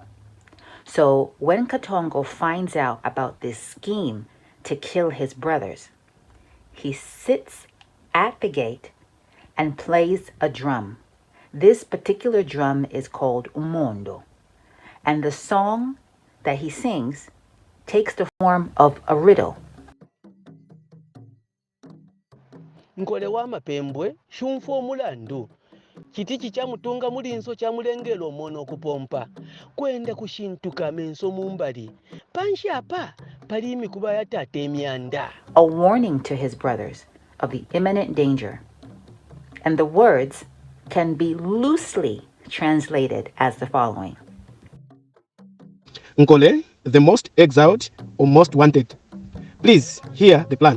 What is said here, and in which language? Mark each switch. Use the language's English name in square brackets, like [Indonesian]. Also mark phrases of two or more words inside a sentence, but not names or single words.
[English] So when Katongo finds out about this scheme to kill his brothers, he sits at the gate and plays a drum. This particular drum is called umondo, and the song that he sings takes the form of a riddle. [Bemba] Nkole wa mapembwe shumfu omulandu kitiki kyamutunga mulinso kyamulengero mono okupompa kwenda kushintuka menso mumbali panshapa pali mikuba ya tate emyanda. [English] A warning to his brothers of the imminent danger, and the words can be loosely translated as the following. Nkole, the most exiled or most wanted. Please hear the plan.